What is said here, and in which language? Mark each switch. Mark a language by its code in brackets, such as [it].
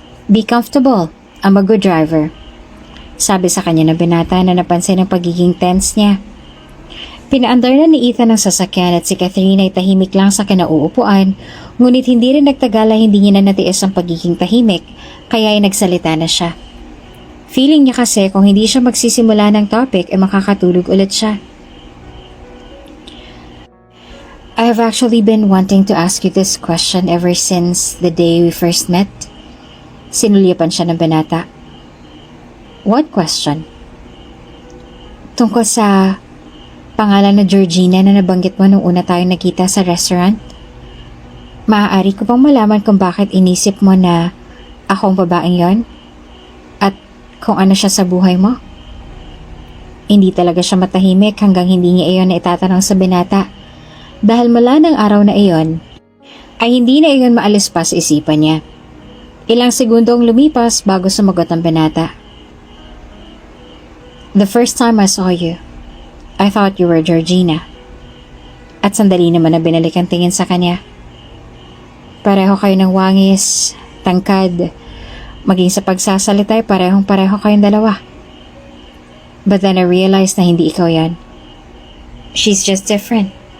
[en] Be comfortable, I'm a good driver. [tl] Sabi sa kanya ng binata na napansin ang pagiging tense niya. Pinaandar na ni Ethan ang sasakyan at si Catherine ay tahimik lang sa kinauupuan, ngunit hindi rin nagtagal ay hindi niya na natiis ang pagiging tahimik, kaya ay nagsalita na siya. Feeling niya kasi kung hindi siya magsisimula ng topic ay makakatulog ulit siya. [en] I have actually been wanting to ask you this question ever since the day we first met. [tl] Sinulyapan siya ng binata. [en] What question? [tl] Tungkol sa pangalan na Georgina na nabanggit mo nung una tayong nakita sa restaurant? Maaari ko bang malaman kung bakit inisip mo na ako ang babaeng yon? At kung ano siya sa buhay mo? Hindi talaga siya matahimik hanggang hindi niya iyon na itatanong sa binata. Dahil mula ng araw na iyon, ay hindi na iyon maalis pa sa isipan niya. Ilang segundong lumipas bago sumagot ang binata. [en] The first time I saw you, I thought you were Georgina. [tl] At sandali naman na binalik ang tingin sa kanya. Pareho kayo ng wangis, tangkad, maging sa pagsasalita ay parehong-pareho kayong dalawa. [en] But then I realized [tl] na hindi ikaw yan. [en] She's just different.